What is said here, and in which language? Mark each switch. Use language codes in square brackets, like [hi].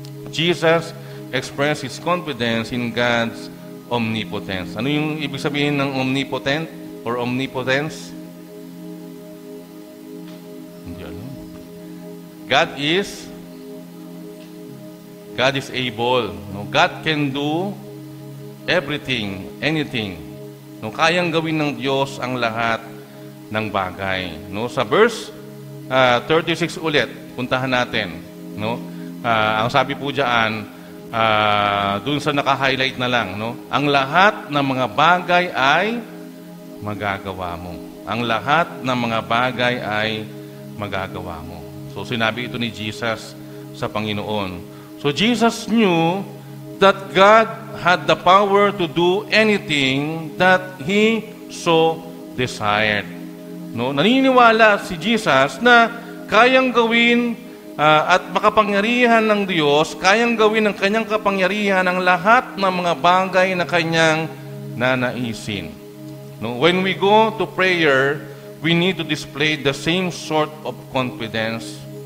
[en] Jesus expressed His confidence in God's omnipotence. [tl] Ano yung ibig sabihin ng [en] omnipotent or omnipotence? God is able. No? God can do everything, anything. No? [tl] Kayang gawin ng Diyos ang lahat ng bagay. No? Sa verse 36 ulit, puntahan natin. No? Ang sabi po diyan, dun sa naka-highlight na lang, no? Ang lahat ng mga bagay ay magagawa mo. Ang lahat ng mga bagay ay magagawa mo. So, sinabi ito ni Jesus sa Panginoon. [en] So, Jesus knew that God had the power to do anything that He so desired. No? [tl] Naniniwala si Jesus na kayang gawin at makapangyarihan ng Diyos, kayang gawin ng Kanyang kapangyarihan ang lahat ng mga bagay na Kanyang nanaisin. No? [en] When we go to prayer, we need to display the same sort of confidence.